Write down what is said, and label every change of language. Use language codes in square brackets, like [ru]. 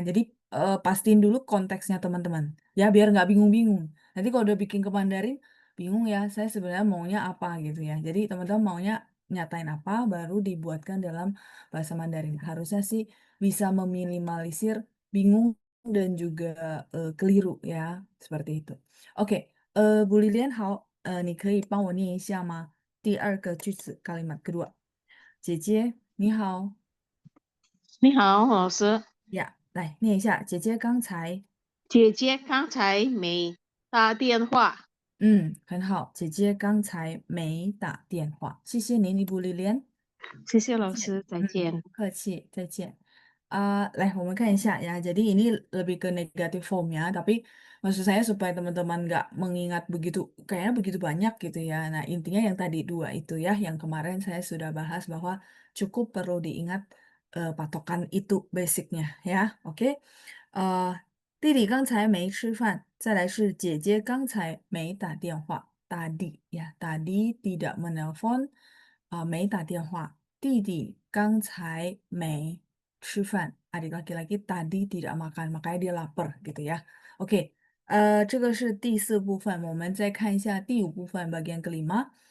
[id] Jadi, pastiin dulu konteksnya teman-teman, ya biar nggak bingung-bingung. Nanti kalau udah bikin ke Mandarin, bingung ya, saya sebenarnya maunya apa gitu ya. Jadi teman-teman maunya nyatain apa, baru dibuatkan dalam bahasa Mandarin. Harusnya sih bisa meminimalisir bingung dan juga, keliru ya, seperti itu. [zh] Oke, Bu Lilian好，你可以帮我念一下吗？第二个句子 [id] kalimat kedua. [zh] 姐姐你好，你好，老师。呀，来念一下。姐姐刚才，姐姐刚才没打电话。很好。姐姐刚才没打电话，谢谢您，你不留连。谢谢再见，老师，再见。不客气，再见.来,我们看一下ya. [id] Jadi ini lebih ke negatif form ya, tapi maksud saya supaya teman-teman nggak mengingat begitu, kayaknya begitu banyak gitu ya. Nah, intinya yang tadi dua itu ya, yang kemarin saya sudah bahas bahwa cukup perlu diingat patokan itu basicnya ya. Oke. [zh] 弟弟刚才没吃饭，再来是姐姐刚才没打电话。 [id] tadi ya, tadi tidak menelpon, [zh] 没打电话。弟弟刚才没吃饭， [id] adik laki-laki tadi tidak makan, makanya dia lapar gitu ya. [zh] Oke, 这个是第四部分，我们再看一下第五部分 [id] bagian kelima.